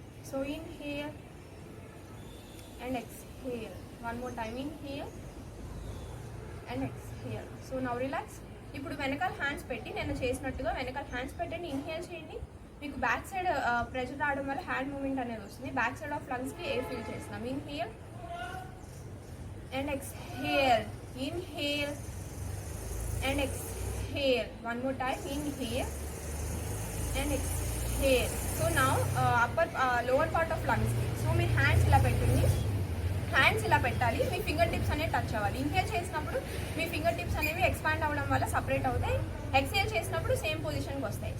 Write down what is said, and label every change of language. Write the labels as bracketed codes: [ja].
[en] So inhale and exhale. One more time. Inhale and exhale. So now relax. [te] ఇప్పుడు వెనకాల hands పెట్టి నేను చేసినట్టుగా వెనకాల హ్యాండ్స్ పెట్టండి. ఇన్హేల్ చేయండి. మీకు బ్యాక్ సైడ్ ప్రెషర్ రావడం వల్ల హ్యాండ్ మూమెంట్ అనేది వస్తుంది. Back side of లంగ్స్కి air fill చేస్తున్నాం. [en] Inhale and exhale. ఇన్హేల్ and exhale. One more time. Inhale and exhale. So now lower part of lungs. [te] So మీ hands ఇలా పెట్టండి. Hands ఇలా పెట్టాలి, మీ finger tips అనేవి touch అవ్వాలి. Inhale చేసినప్పుడు మీ finger tips అనేవి expand అవ్వడం వల్ల సపరేట్ అవుతాయి. ఎక్స్హేల్ చేసినప్పుడు సేమ్ పొజిషన్కి వస్తాయి.